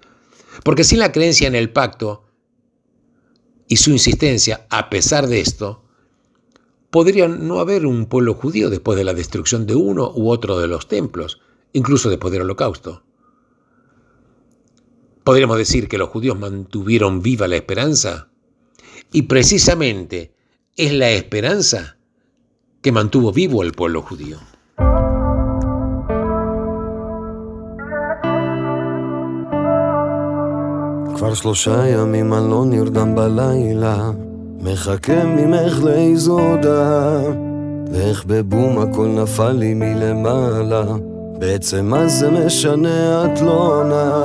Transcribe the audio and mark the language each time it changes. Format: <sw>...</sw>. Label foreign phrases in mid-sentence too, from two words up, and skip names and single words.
<es>Porque sin la creencia en el pacto y su insistencia, a pesar de esto, podría no haber un pueblo judío después de la destrucción de uno u otro de los templos, incluso después del Holocausto. Podríamos decir que los judíos mantuvieron viva la esperanza, y precisamente es la esperanza que mantuvo vivo al pueblo judío.</es> <he>כבר 3 ימים אני לא נרדם בלילה, מחכה ממך לאיזו הודעה, ואיך בבום הכל נפל לי מלמעלה, בעצם מה זה משנה את לא עונה.</he>